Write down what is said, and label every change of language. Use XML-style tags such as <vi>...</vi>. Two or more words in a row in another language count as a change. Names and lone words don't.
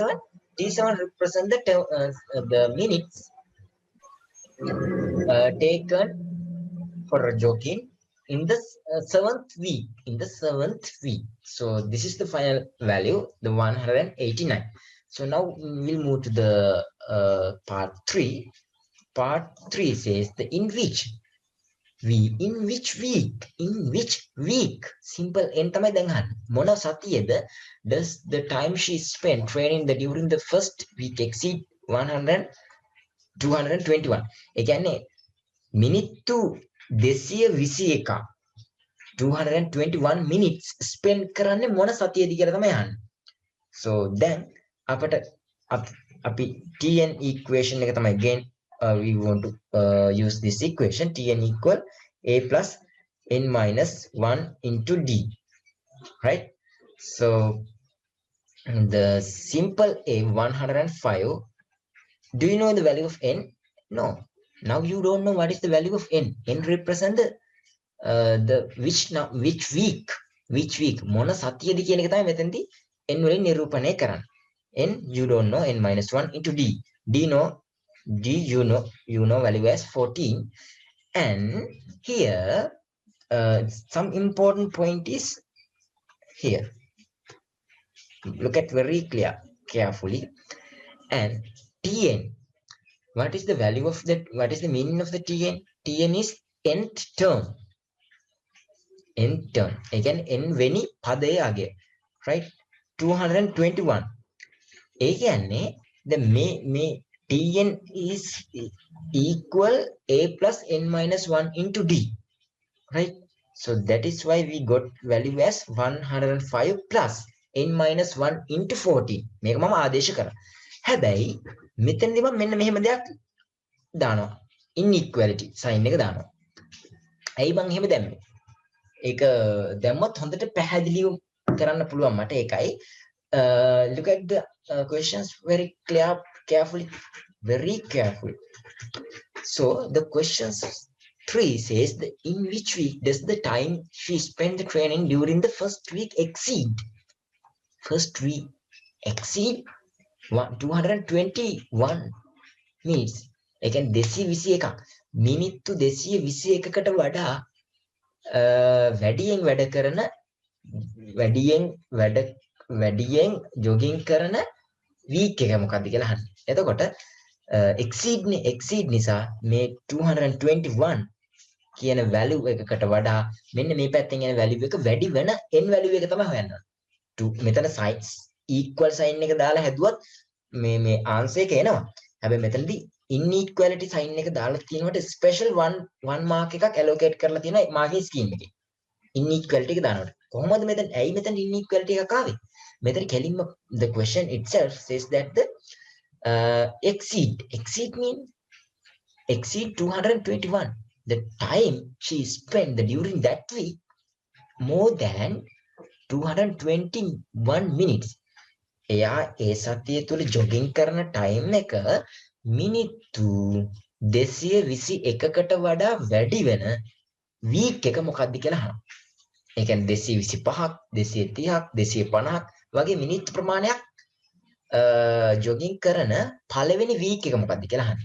<en>T7 represents the minutes taken for a jogging in the seventh week. So this is the final value, the 189. So now we'll move to the part 3. Part 3 says the in which week simple n</en> <si>තමයි දැන් අහන්නේ මොන සතියේද</si> <en>does the time she spent training the during the first week exceed 221</en> <si>ඒ කියන්නේ මිනිත්තු 221</si> <en>221 minutes spend</en> <si>කරන්නේ මොන සතියේද කියලා තමයි අහන්නේ</si> <en>so then</en> <si>අපට අපි</si> <en>tn equation</en> <si>එක තමයි</si> <en>again we want to use this equation tn equal a plus n minus 1 into d right so the simple a 105 do you know the value of n no now you don't know what is the value of n n represent the which week</en> <si>මොන සතියද කියන එක තමයි මෙතනදී n වලින් නිරූපණය කරන්නේ</si> <en>n you don't know n minus 1 into d you know value as 14 and here some important point is here look at very carefully and tn what is the value of that what is the meaning of the tn is nth term n term.</en> <si>Again n වෙනි පදයේ අගය. Right? 221. ඒ කියන්නේ</si> <en>the මේ tn is equal a plus n minus 1 into d. Right? So that is why we got value as 105 plus n minus 1 into 14.</en> <si>මේක මම ආදේශ කරා. හැබැයි මෙතනදී මම මෙන්න මෙහෙම දෙයක් දානවා.</si> <en>inequality sign</en> <si>එක දානවා. ඇයි මං එහෙම දැම්මේ? ඒක දැම්මත් හොඳට පැහැදිලිව කරන්න පුළුවන් මට ඒකයි.</si> <en>Look at the questions very carefully. Very carefully. So the questions 3 says that in which week does the time she spent the training during the first week exceed? First week exceed 221 minutes.</en> <si>ඒ කියන්නේ 221ක් මිනිත්තු 221කට වඩා වැඩියෙන් වැඩ කරන වැඩියෙන් ජොගින් කරන වීක් එක මොකක්ද කියලා අහන්න. එතකොට exceed නිසා මේ 221 කියන value එකකට වඩා මෙන්න මේ පැත්තෙන් එන value එක වැඩි වෙන n value එක තමයි හොයන්න. මෙතන</si> <en>sign equal sign</en> <si>එක දාලා හැදුවත් මේ answer එක එනවා. හැබැයි මෙතනදී</si> <en>inequality sign</en> <si>එක දාලා තියෙනකොට</si> <en>special one mark</en> <si>එකක් allocate කරලා තියෙනවා</si> <en>marking scheme</en> <si>එකේ. inequality එක දානකොට. කොහොමද ඇයි මෙතන inequality එකක් ආවේ? මෙතන කෙලින්ම</si> <en>the question itself says that the exceed mean exceed 221. The time she spent during that week more than 221 minutes.</en> <si>එයා ඒ සතිය තුල ජොගින් කරන ටයිම් එක මිනිත්තු 221කට වඩා වැඩි වෙන වීක් එක මොකක්ද කියලා අහනවා. ඒ කියන්නේ 225ක් 230ක් 250ක් වගේ මිනිත්තු ප්‍රමාණයක් ජොගින් කරන පළවෙනි වීක් එක මොකක්ද කියලා අහන්නේ.</si>